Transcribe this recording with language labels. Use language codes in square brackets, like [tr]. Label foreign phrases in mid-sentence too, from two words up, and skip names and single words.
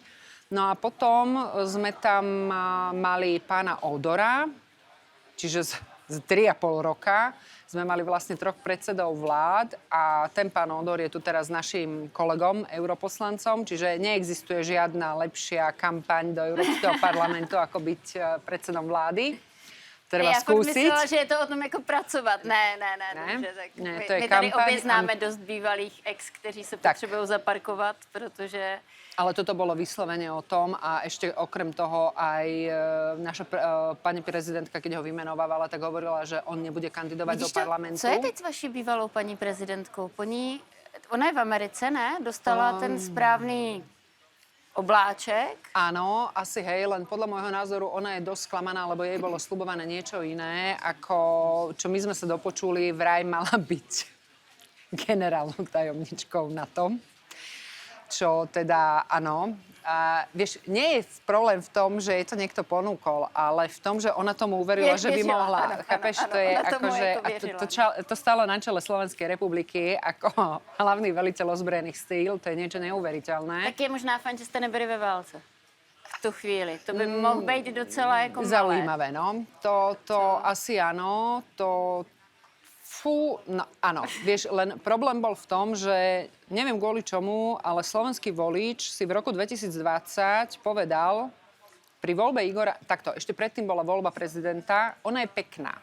[sk] No a potom sme tam mali pána Odora, čiže z 3,5 roka sme mali vlastne 3 predsedov vlád a ten pán Odor je tu teraz našim kolegom, europoslancom, čiže neexistuje žiadna lepšia kampaň do Európskeho parlamentu, ako byť predsedom vlády. Treba [cs] já [sk] skúsiť. [cs] Já myslela, že je to o tom jako pracovat. Ne. Dobře, tak ne, my, to je my tady kampaň. obě známe dost bývalých ex, kteří se potřebují zaparkovat, protože... [sk] Ale toto bolo vyslovene o tom a ešte okrem toho aj naša pani prezidentka, keď ho vymenovávala, tak hovorila, že on nebude kandidovať do parlamentu. [cs] Co je teď s vaší bývalou paní prezidentkou? Ona je v Americe, ne? Dostala ten správný obláček. [sk] Áno, asi hej, len podľa môjho názoru ona je dosť sklamaná, lebo jej bolo sľubované niečo iné, ako čo my sme sa dopočuli, vraj mala byť generálnou tajomničkou NATO. Čo teda, áno. A vieš, nie je problém v tom, že je to niekto ponúkol, ale v tom, že ona tomu uverila, že by mohla. Áno, Chápeš, áno, to je ona tomu akože... [cs] jako [sk] To stálo na čele Slovenskej republiky ako hlavný veliteľ ozbrojených síl. To je niečo neuveriteľné. [cs] Tak je možná fajn, že jste nebyli ve válce. V tu chvíli. To by mohl být docela jako malé. [sk] Zaujímavé, no. To asi áno. No áno, vieš, len problém bol v tom, že neviem kvôli čomu, ale slovenský volič si v roku 2020 povedal pri voľbe Igora, takto, ešte predtým bola voľba prezidenta, ona je pekná.